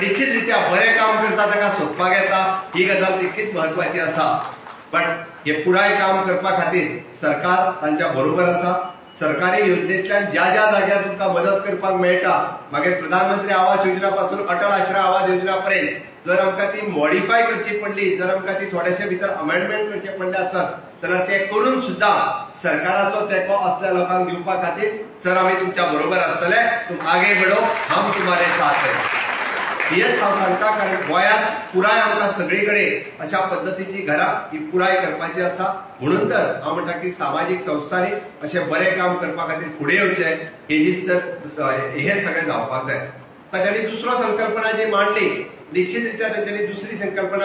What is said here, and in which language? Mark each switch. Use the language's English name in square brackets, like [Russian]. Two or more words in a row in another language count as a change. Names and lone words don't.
[Konkani] निश्चित रित्या बरें काम करता ताका सोदपाक येता ही गजाल तितकीच म्हत्वाची आसा पण हे पुराय काम करपा खातीर सरकार तांच्या बरोबर आसा सरकारी योजनेंतल्यान ज्या ज्या जाग्यार तुमकां मदत करपाक मेळटा मागीर प्रधानमंत्री आवास योजना पासून अटल आश्रय आवास योजना पर्यंत जर आमकां ती मॉडिफाय करची पडली जर आमकां ती थोडेशे भितर अमेंडमेंट करचे पडले आसत जाल्यार ते करून सुद्धा सरकाराचो तेंको असल्या लोकांक दिवपा खातीर सर आमी तुमच्या बरोबर आसतले [Hindi] तुम आगे बढो हम तुम्हारे साथ है [Konkani] हेच हांव सांगता कारण गोंयांत पुराय आमकां सगळे कडेन अशा पद्दतीची घरां ही पुराय करपाची आसा म्हणून तर हांव म्हणटा की सामाजीक संस्थांनी अशें बरें काम करपा खातीर फुडें येवचें हे दीस तर हे सगळें जावपाक जाय तांच्यांनी दुसरो संकल्पना जी मांडली निश्चित रित्या तांच्यांनी दुसरी संकल्पना